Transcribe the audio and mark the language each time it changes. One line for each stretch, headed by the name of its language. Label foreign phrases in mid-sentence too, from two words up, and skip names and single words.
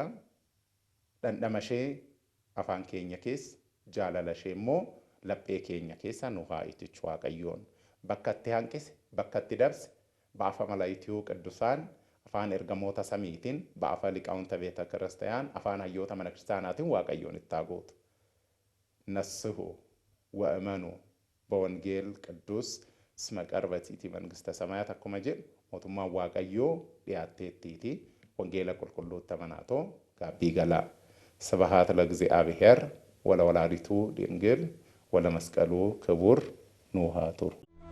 Oromo: Dhandhama ishee afaan keenya keessa, jaalala ishee immoo laphee keenya keessa nu haa itichu Waaqayyoon. Bakka itti hanqise, bakka itti dabse,
Geez: በአፈ መላእክት ቅዱሳን,
Oromo: afaan ergamoota samiitiin,
Geez: በአፈ ሊቃውንት ቤተ ክርስቲያን,
Oromo: afaan hayyoota mana kiristaanaatiin Waaqayyoon itti haa gootu. Nassuhu
Geez: ወእመኑ በወንጌል ቅዱስ እስመ ቀርበቲቲ መንግሥተ ሰማያት
Oromo: akkuma jedhu mootummaan Waaqayyoo dhiyaatteettiiti. Wangeela qulqulluutti amanaatoo gaabbii galaa.
Geez: ስብሐት ለእግዚአብሔር ወለወላዲቱ ድንግል ወለመስቀሉ ክቡር ኑሃቱር